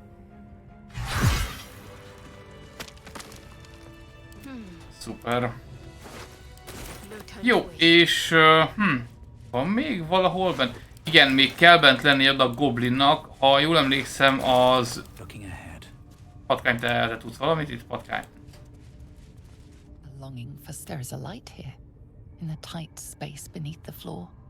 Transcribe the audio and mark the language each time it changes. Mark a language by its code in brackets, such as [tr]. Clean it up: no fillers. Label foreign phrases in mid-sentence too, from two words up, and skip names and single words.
[hu] Szuper. Jó, és... van még valahol bent? Igen, még kell bent lenni oda a goblinnak. Ha jól emlékszem, az... Patkány, te tudsz valamit itt, patkány? [en] A longing for stirs a light here, in the tight space beneath the floor.